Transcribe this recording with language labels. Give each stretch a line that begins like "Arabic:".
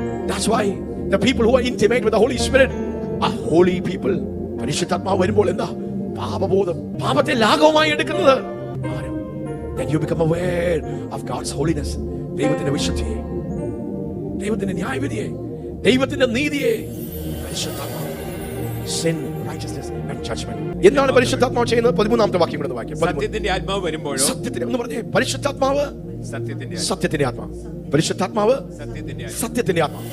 English: That's why the people who are intimate with the Holy Spirit are holy people.
Malayalam: പരിശുദ്ധാത്മാവ് വരുമ്പോൾ എന്താ? പാപബോധം, പാപത്തെ ലാഘവമായി എടുക്കുന്നത്.
English: Then you become aware of God's holiness.
Malayalam: ദൈവത്തിന്റെ വിശുദ്ധിയെ, ദൈവത്തിന്റെ ന്യായവിധിയെ, ദൈവത്തിന്റെ നീതിയെ. പരിശുദ്ധാത്മാവ്,
English: sin, righteousness and judgment.
Malayalam: എന്താണ് പരിശുദ്ധാത്മാവ് ചെയ്യുന്നത്? 13ാമത്തെ വാക്യം കൂടെ വായിക്കാം. സത്യത്തിന്റെ ആത്മാവ് വരുമ്പോഴോ, സത്യത്തിന്റെ എന്ന് പറഞ്ഞേ, പരിശുദ്ധാത്മാവ് സത്യത്തിന്റെ ആത്മാവ്, പരിശുദ്ധാത്മാവ് സത്യത്തിന്റെ ആത്മാവ്.